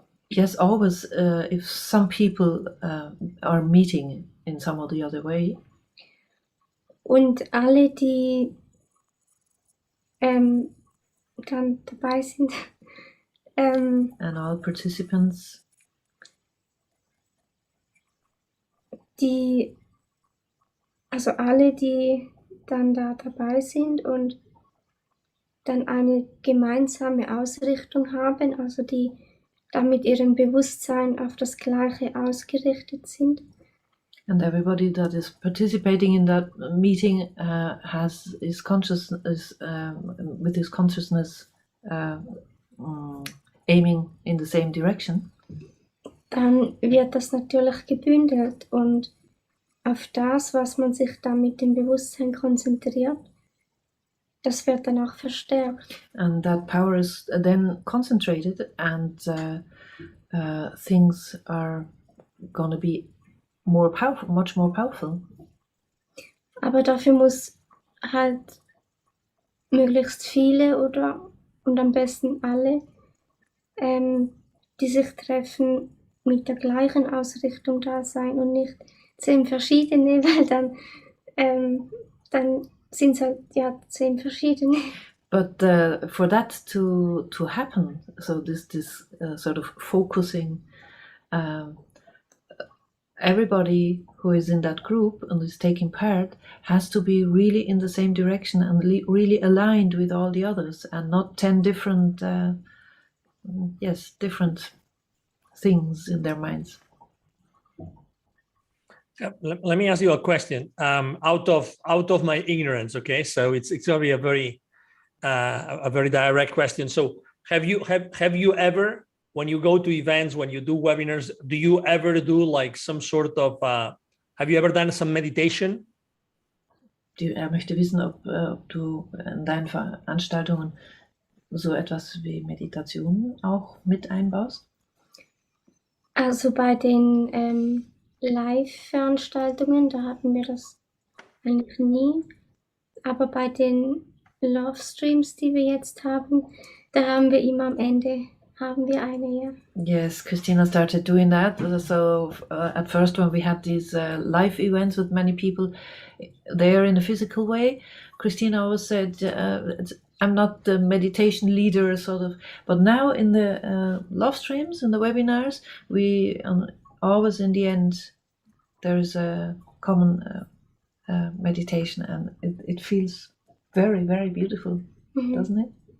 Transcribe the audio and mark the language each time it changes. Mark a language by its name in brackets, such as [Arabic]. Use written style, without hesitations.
[English] Yes, always if some people are meeting in some or the other way. [German] Und alle, die dann dabei sind. [English] And all participants. [German] Also alle, die dann da dabei sind und dann eine gemeinsame Ausrichtung haben, also die dann mit ihrem Bewusstsein auf das Gleiche ausgerichtet sind. [English] And everybody that is participating in that meeting has his consciousness with his consciousness aiming in the same direction. [German] Dann wird das natürlich gebündelt und auf das, was man sich dann mit dem Bewusstsein konzentriert, das wird dann auch verstärkt. [English] And that power is then concentrated, and things are going to be more powerful, much more powerful. [German] Aber dafür muss halt möglichst viele und am besten alle, die sich treffen, mit der gleichen Ausrichtung da sein und nicht 10 verschiedene, weil dann sind es halt 10 verschiedene. [English] But for that to happen, so this sort of focusing, everybody who is in that group and is taking part has to be really in the same direction and really aligned with all the others, and not 10 different different things in their minds. Let me ask you a question out of my ignorance. Okay, so it's going to be a very direct question. So have you ever, when you go to events, when you do webinars, do you ever do like some sort of have you ever done some meditation? [German] Er möchte wissen, ob du in deinen Veranstaltungen so etwas wie Meditation auch mit einbaust? Also bei den Live-Veranstaltungen, da hatten wir das eigentlich nie. Aber bei den Love Streams, die wir jetzt haben, da haben wir immer am Ende eine, ja. [English] Yes, Christina started doing that. So at first, when we had these live events with many people there in a physical way, Christina always said, I'm not the meditation leader, sort of. But now in the love streams, in the webinars, we always in the end, there's a common meditation, and it feels very, very beautiful, doesn't it?